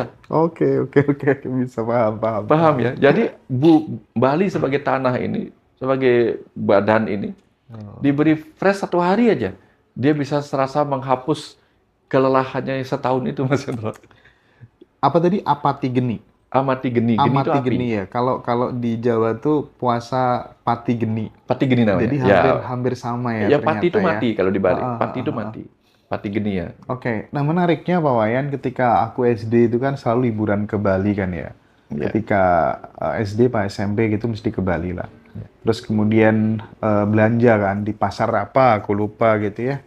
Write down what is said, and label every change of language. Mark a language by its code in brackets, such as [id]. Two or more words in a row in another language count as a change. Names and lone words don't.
[id] Oke. Bisa paham. Paham ya? Jadi Bali sebagai tanah ini, sebagai badan ini, Diberi fresh 1 hari aja, dia bisa serasa menghapus kelelahannya setahun itu, Mas Hendro. Apa tadi? Apati geni. Amati geni, geni itu Amati api. geni ya. Kalau kalau di Jawa tuh puasa pati geni. Pati geni namanya. Jadi Ya, hampir hampir sama ya ya pati ternyata itu ya. mati kalau Ah, dibalik. ah, Pati ah, itu ah, ah. mati. Pati geni ya. Oke, nah menariknya Pak Wayan ketika aku SD itu kan selalu liburan ke Bali kan ya. Ya, Ketika SD Pak SMP gitu mesti ke Bali lah. Terus kemudian belanja kan di pasar apa aku lupa gitu ya.